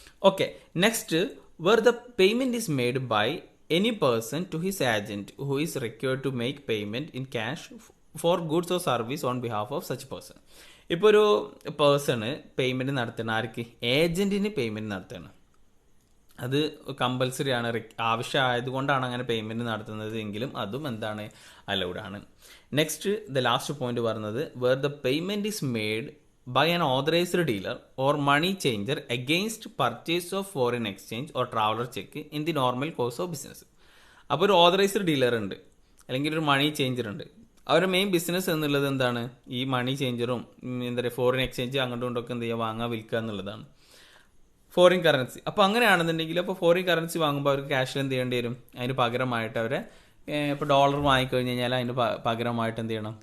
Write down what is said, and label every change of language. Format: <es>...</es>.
<ml>Okay,</ml> <en>Next where the payment is made by any person to his agent who is required to make payment in cash for goods or service on behalf of such person.</en> <ml>ഇപ്പോൾ ഒരു person payment നടത്തണം, ആർക്ക്, ഏജൻറ്റിന് payment നടത്തണം. അത് compulsory ആണ്, ആവശ്യമായതുകൊണ്ടാണ് അങ്ങനെ payment നടത്തുന്നത് എങ്കിലും അതും എന്താണ്, അലൗഡ് ആണ്.</ml> <en>next the last point</en> <ml>പറയുന്നത്</ml> <en>where the payment is made by an authorized dealer or money changer against purchase of foreign exchange or traveler check in the normal course of business.</en> <ml>അപ്പോൾ ഒരു authorised dealer ഉണ്ട്, അല്ലെങ്കിൽ ഒരു മണി changer ഉണ്ട്. അവരുടെ main business എന്നുള്ളത് എന്താണ്? ഈ മണി ചേഞ്ചറും എന്താ പറയുക ഫോറിൻ എക്സ്ചേഞ്ച് അങ്ങോട്ടും ഇങ്ങോട്ടൊക്കെ എന്ത് ചെയ്യുക, വാങ്ങുക വിൽക്കുക എന്നുള്ളതാണ്, ഫോറിൻ കറൻസി. അപ്പോൾ അങ്ങനെയാണെന്നുണ്ടെങ്കിൽ അപ്പോൾ ഫോറിൻ കറൻസി വാങ്ങുമ്പോൾ അവർക്ക് ക്യാഷിൽ എന്ത് ചെയ്യേണ്ടി വരും? അതിന് പകരമായിട്ട് അവരെ ഇപ്പോൾ ഡോളർ വാങ്ങിക്കഴിഞ്ഞ് കഴിഞ്ഞാൽ അതിന് പകരമായിട്ട് എന്ത് ചെയ്യണം?</ml>